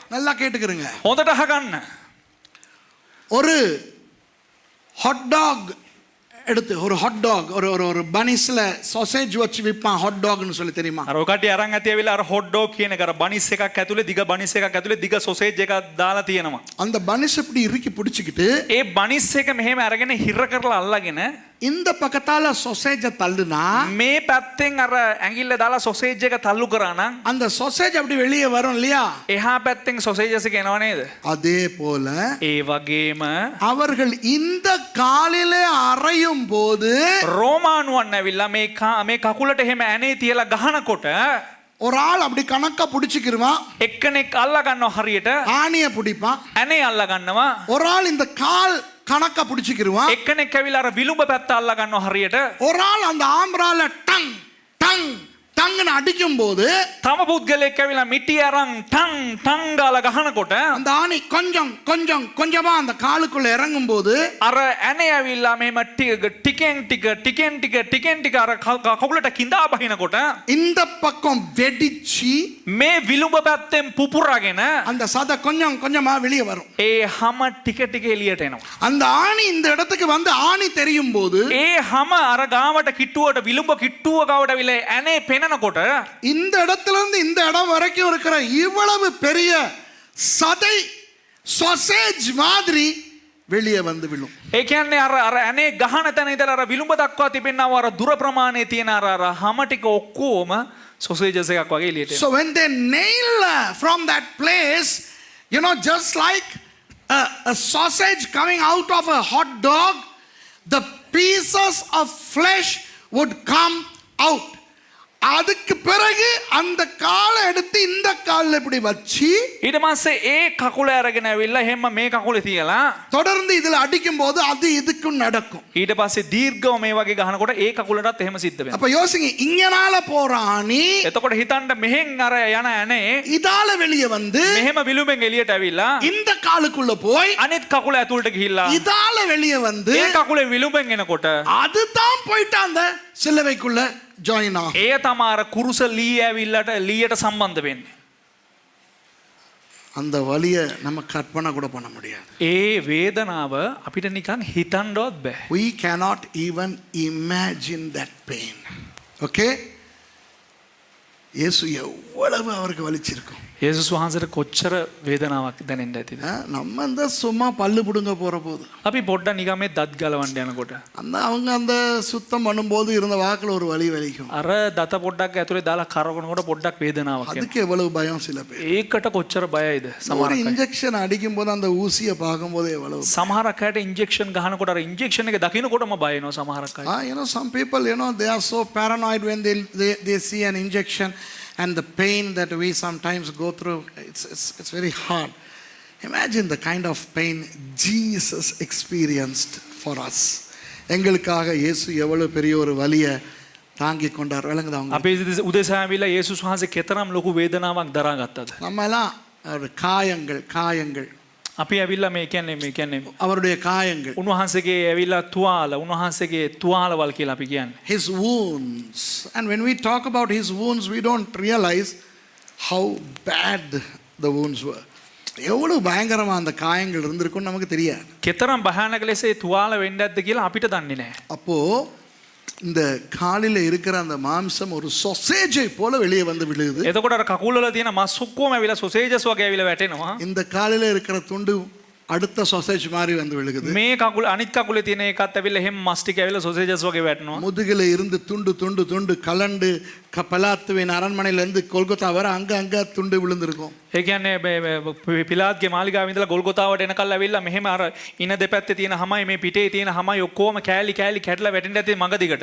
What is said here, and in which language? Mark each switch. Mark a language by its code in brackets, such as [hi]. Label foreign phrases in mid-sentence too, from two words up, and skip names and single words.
[ta] நல்லா கேட்டுக்கிறங்க. [si] හොඳට අහගන්න. [ta] ஒரு [en] hot dog [ta] எடுத்து ஒரு [en] hot dog [ta] ஒரு பனிஸ்ல சாசேஜ் வச்சு விற்பான் ஹாட் டாக்னு சொல்லி தெரியுமா? [si] අර ඔකට අරන් ඇති ඇවිල්ලා අර [en] hot dog [si] කියන එක අර බනිස් එකක් ඇතුලේ දිග බනිස් එකක් ඇතුලේ දිග සොසේජ් එකක් දාලා තියෙනවා. [ta] அந்த பனிஸ் இப்படி இறுக்கி பிடிச்சிக்கிட்டு [si] ඒ බනිස් එක මෙහෙම අරගෙන හිර කරලා අල්ලගෙන [ta] இந்த பக்கத்தால சொசேஜ தள்ளுனா [si] මේ පැත්තෙන් අර ඇඟිල්ල දාලා සොසේජ් එක තල්ලු කරා නම් [ta] அந்த சொசேஜ் அப்படி வெளியே வரும் இல்லையா? [si] එහා පැත්තෙන් සොසේජස් එක එනවා නේද? [ta] அதே போல [si] ඒ වගේම [ta] அவர்கள் இந்த காலிலே அறையும் போது [si] රෝමානුවන් ඇවිල්ලා මේ කකුලට එහෙම ඇනේ තියලා ගහනකොට [ta] ஒரு ஆள் அப்படி கணக்கா பிடிச்சிக்கிருவான். [si] එක්කෙනෙක් අල්ලා ගන්නවා හරියට [ta] ஆணிய பிடிப்பான். [si] ඇනේ අල්ලා ගන්නවා. [ta] ஒரு ஆள் இந்த கால் கணக்கா பிடிச்சிக்கிருவான். [si] එක්කෙනෙක් ඇවිල්ලා අර විලුඹ පැත්ත අල්ලා ගන්නවා හරියට. [ta] ஒரு ஆள் அந்த ஆம்பரால டங் டங் டங்னு அடிக்கும் போது [si] තම පුද්ගලයෙක් ඇවිල්ලා මිටි අරන් ටං ටං ගාලා ගහනකොට [ta] அந்த ஆணி கொஞ்சம் கொஞ்சம் கொஞ்சமா அந்த காலுக்குள்ள இறங்கும் போது [si] අර ඇනේ ඇවිල්ලා මෙහෙම ටිකෙන් ටික අර කකුලට கிඳා බහිනකොට [ta] இந்த பக்கம் வெடிச்சி [si] මේ විලුඹ පැත්තෙන් පුපුරාගෙන [ta] அந்த சதை கொஞ்சம் கொஞ்சமா வெளியே வரும். [si] ඒ හැම ටික එළියට එනවා. [ta] அந்த ஆணி இந்த இடத்துக்கு வந்து ஆணி தெரியும் போது [si] ඒ හැම අර ගාවට කිට්ටුවට විලුඹ කිට්ටුව ගාවට විල ඇනේ පෙනනකොට [ta] இந்த இடத்துல இருந்து இந்த இடம் வரைக்கும் இருக்கிற இவ்வளவு பெரிய சதை சாசேஜ் மாதிரி வெளியே வந்து விழும். [si] ඒ කියන්නේ අර ඇනේ ගහන තැන ඉඳලා අර විලුඹ දක්වා තිබෙනවා අර දුර ප්‍රමාණයේ තියෙන අර හැම ටික ඔක්කොම සොසේජස් එකක් වගේ එළියට එනවා. [en] So when they nail from that place, just like a sausage coming out of a hot dog, the pieces of flesh would come out. [ta] அதுக்கு பிறகு அந்த காலை எடுத்து இந்த கால்ல இப்படி வச்சு [si] ඊට පස්සේ ඒ කකුල අරගෙන ඇවිල්ලා එහෙම මේ කකුලේ තියලා [ta] தொடர்ந்து இதுல அடிக்கும் போது அது இதுக்கும் நடக்கும். [si] ඊට පස්සේ දීර්ඝව මේ වගේ ගහනකොට ඒ කකුලටත් එහෙම සිද්ධ වෙනවා. [ta] அப்ப யோசிங்க, இங்கனால போற ஆணி [si] එතකොට හිතන්න මෙහෙන් අර යන ඇනේ [ta] இதால வெளியே வந்து [si] මෙහෙම විලුඹෙන් එළියට ඇවිල්ලා [ta] இந்த காலுக்குள்ள போய் [si] අනිත් කකුල ඇතුළට ගිහිල්ලා [ta] இதால வெளியே வந்து [si] ඒ කකුලේ විලුඹෙන් එනකොට [ta] அதுதான் போயிட்டு அந்த சிலுவைக்குள்ள ஜாயின் ஆகும். [si] ඒ තමයි අර කුරුස ලී ඇවිල්ලට ලීයට සම්බන්ධ වෙන්නේ. [ta] அந்த வலியை நம்ம கற்பனை கூட பண்ண முடியாது. [si] ඒ වේදනාව අපිට නිකන් හිතන්නවත් බෑ. [en] We cannot even imagine that pain. Okay? [ta] இயேசு எவ்வளவு அவருக்கு வலிச்சிருக்கும். [si] යේසුස් වහන්සේට කොච්චර වේදනාවක් දැනෙන්න ඇතිද? [ta] நம்ம அந்த சும்மா பல்லு புடுங்க போற போது [si] අපි පොඩ්ඩක් නිකන් මේ දත් ගලවන්න යනකොට [ta] அவங்க அந்த சுத்தம் பண்ணும்போது இருந்த வாக்குல ஒரு வலி வலிக்கும். [si] අර දත පොඩ්ඩක් ඇතුලේ දාලා කරකවනකොට පොඩ්ඩක් වේදනාවක් එනවා. [ta] அதுக்கு எவ்வளவு பயம் சில பேர். [si] ඒකට කොච්චර බයයිද [ta] ஒரு [si] සමහර අය. [ta] இன்ஜெக்ஷன் அடிக்கும் போது அந்த ஊசியை பார்க்கும்போது எவ்வளவு. [si] සමහරක් අයට ඉන්ජෙක්ෂන් ගහනකොට අර ඉන්ජෙක්ෂන් එක දකින්නකොටම බය වෙනවා සමහරක් අය. [en] You know, some people, you know, they are so paranoid when they see an injection and the pain that we sometimes go through. It's very hard. Imagine the kind of pain Jesus experienced for us. [ta] எங்களுக்காக இயேசு எவ்வளவு பெரிய ஒரு வலியை தாங்கி கொண்டார். விளங்குதா உங்களுக்கு? [si] අපි උදෙසා ඇවිල්ලා යේසුස් වහන්සේ කෙතරම් ලොකු වේදනාවක් දරාගත්තද? [ta] நம்ம எல்லாம் ஒரு காயங்கள் [si] අපි ඇවිල්ලා මේ කියන්නේ [ta] அவருடைய காயங்கள், [si] උන්වහන්සේගේ ඇවිල්ලා උන්වහන්සේගේ තුවාලවල් කියලා අපි කියන්නේ. [en] his wounds. And when we talk about his wounds, we don't realize how bad the wounds were. [ta] எவ்வளவு பயங்கரமா அந்த காயங்கள் இருந்திருக்கும் நமக்கு தெரியாது. [si] කෙතරම් භයානක ලෙස ඒ තුවාල වෙන්න ඇද්ද කියලා අපිට දන්නේ නැහැ. [ta] அப்போ இந்த காலில் இருக்கிற அந்த மாம்சம் ஒரு சொசேஜை போல வெளியே வந்து விழுகுது. [si] එතකොට අර කකුල් වල තියෙන මස් ඔක්කොම ඇවිල්ලා සොසේජස් වගේ ඇවිල්ලා වැටෙනවා. [ta] இந்த காலில் இருக்கிற துண்டு அடுத்த சொசேஜ் மாதிரி வந்து விழுகுது. [si] මේ කකුල අනිත් කකුලේ තියෙන එකත් ඇවිල්ලා එහෙම මස් ටික ඇවිල්ලා සොසේජස් වගේ වැටෙනවා. [ta] முதுகில இருந்து துண்டு கலண்டு பலாத்துவின் அரண்மனையில இருந்து கொல்கத்தா வர அங்க துண்டு விழுந்திருக்கும். [si] ඒ කියන්නේ පිලාත්ගේ මාලිගාවේ ඉඳලා ගොල්ගොතාවට එනකල් ඇවිල්ලා මෙහෙම අර ඉන දෙපැත්තේ තියෙන හැමයි මේ පිටේ තියෙන හැමයි ඔක්කොම කෑලි කැඩලා වැටෙන්න ඇති මඟ දිගට.